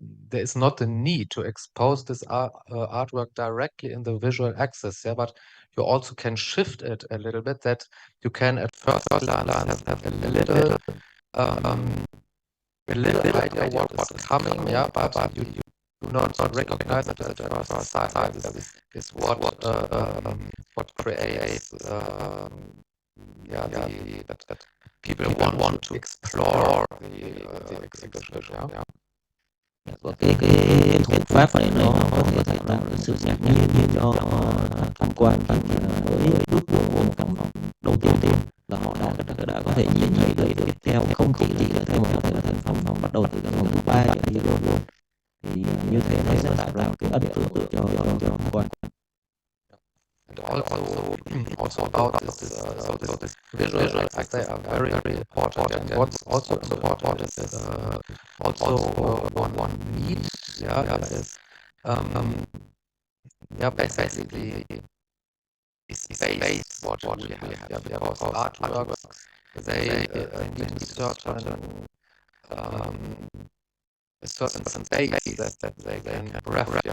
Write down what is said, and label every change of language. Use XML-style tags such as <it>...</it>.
<en>there is not the need to expose this artwork directly in the visual axis, yeah, but you also can shift it a little bit, that you can at first glance have a little idea what's coming, yeah, but you do not recognize it at first sight. This is what creates that people want to explore the exhibition, yeah.</en> <vi>Và cái thủ pháp này nó có thể tạo ra sự ngạc nhiên cho tham quan khi mà mới bước vào một phòng đầu tiên là họ đã có thể nhìn thấy được tiếp theo, không chỉ là theo một cái phòng bắt đầu từ cái phòng thứ ba trở đi luôn, thì như thế nó sẽ tạo ra một cái ấn tượng cho tham quan.</vi> <en>And also about this, so this visual effects, they are very important. And what's also important is also one need, yeah, is basically space what we have, yeah, because artworks they need a certain space that they can graph.</en>